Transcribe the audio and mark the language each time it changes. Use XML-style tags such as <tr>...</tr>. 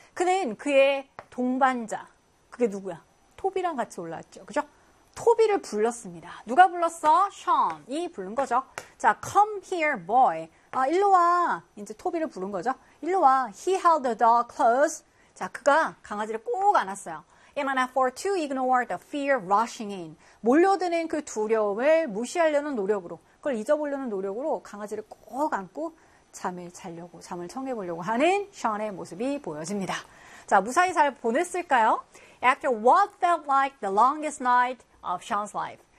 <ko>그는 그의 동반자, 그게 누구야? 토비랑 같이 올라왔죠. 그죠? 토비를 불렀습니다. 누가 불렀어? Sean이 부른 거죠. 자,</ko> <en>come here, boy.</en> <ko>아, 일로 와. 이제 토비를 부른 거죠. 일로 와.</ko> <en>He held the dog close.</en> <ko>자, 그가 강아지를 꼭 안았어요.</ko> <en>And I for to ignore the fear rushing in.</en> <ko>몰려드는 그 두려움을 무시하려는 노력으로, 그걸 잊어보려는 노력으로 강아지를 꼭 안고 잠을 자려고, 잠을 청해보려고 하는 션의 모습이 보여집니다. 자, 무사히 잘 보냈을까요?</ko> <en>After what felt like the longest night of Sean's life.</en>